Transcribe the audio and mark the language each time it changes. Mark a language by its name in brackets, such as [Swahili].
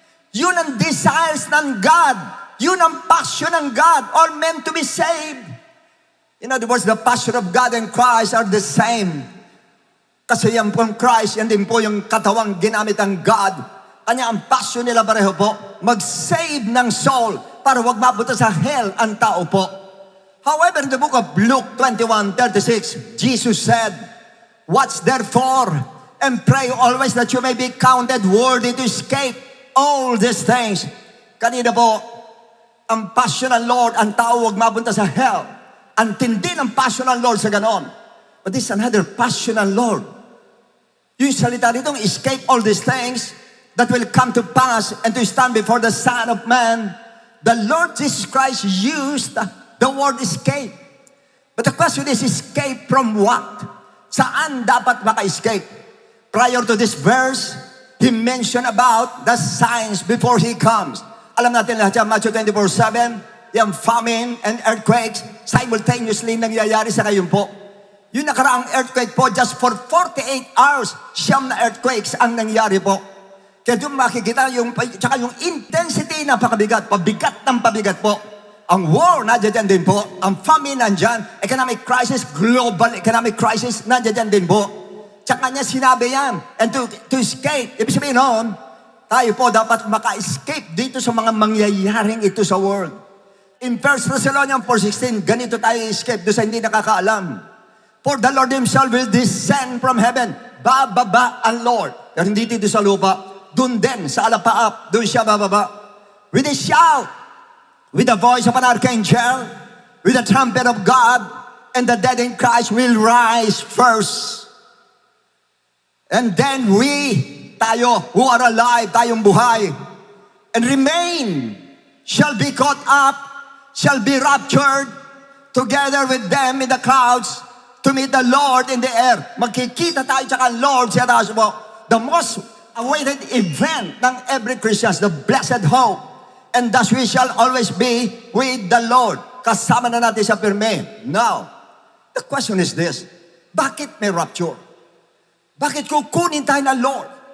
[Filipino] Yun ang desires ng God. Yun ang passion ng God, all men to be saved. [English] In other words, the passion of God and Christ are the same. [Filipino] Kasi yan po Christ, yan din po yung katawang ginamit ng God. Kanya ang passion nila pareho po, mag-save ng soul para wag mabuta sa hell ang tao po. [English] However, in the book of Luke 21:36, Jesus said, "Watch therefore and pray always that you may be counted worthy to escape all these things." [Filipino] Kanina po, ang passion ng Lord, ang tao wag mabunta sa hell. Ang tindi ng passion ng Lord sa ganon. [English] But this is another passion ng Lord. [Filipino] Yung salita ditong [English] escape all these things that will come to pass and to stand before the Son of Man. The Lord Jesus Christ used the word escape. But the question is, escape from what? [Filipino] Saan dapat maka-escape? [English] Prior to this verse, He mentioned about the signs before He comes. [Filipino] Alam natin lahat yan, [English] Matthew 24:7, [Filipino] yung famine and earthquakes simultaneously nangyayari sa kayo po. Yung nakaraang earthquake po, just for 48 hours, 9 na earthquakes ang nangyari po. Kaya doon makikita tsaka yung intensity na pabigat ng pabigat po. Ang war, nandiyan din po. Ang famine, nandyan. Economic crisis, global economic crisis, nandiyan din po. Tsaka niya sinabi yan. And to escape, ibig sabihin noon, tayo po dapat maka-escape dito sa mga mangyayaring ito sa world. In 1 Thessalonians 4:16, ganito tayo escape doon sa hindi nakakaalam. [English] For the Lord Himself will descend from heaven. [Filipino] Bababa ang Lord. Pero hindi dito sa lupa. Doon din, sa alapaap, doon siya bababa. [English] With a shout, with the voice of an archangel, with the trumpet of God, and the dead in Christ will rise first. And then tayo who are alive, [Filipino] tayong buhay, [English] and remain, shall be caught up, shall be raptured, together with them in the clouds, to meet the Lord in the air. [Filipino] Magkikita tayo tsaka ang Lord sa taas mo. [English] The most awaited event ng every Christian, the blessed hope. And thus we shall always be with the Lord. [Filipino] Kasama na natin sa pirme. [English] Now, the question is this. [Filipino] Bakit may rapture? Bakit kukunin tayo ng Lord?